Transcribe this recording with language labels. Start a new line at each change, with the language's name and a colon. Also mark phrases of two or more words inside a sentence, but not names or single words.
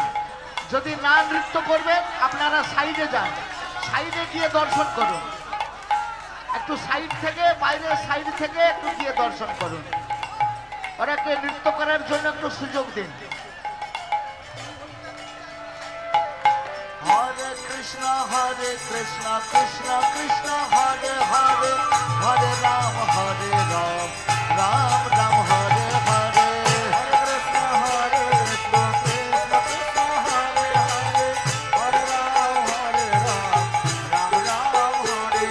Bangla: যদি না নৃত্য করবেন আপনারা সাইডে যান, সাইডে গিয়ে দর্শন করুন, একটু সাইড থেকে, বাইরের সাইড থেকে একটু গিয়ে দর্শন করুন, ওরাকে নৃত্য করার জন্য একটু সুযোগ দিন। হরে কৃষ্ণ কৃষ্ণ কৃষ্ণ হরে হরে হরে রাম রাম রাম হরে হরে Hare Krishna Krishna Krishna Hare Hare Hare Ram Ram Ram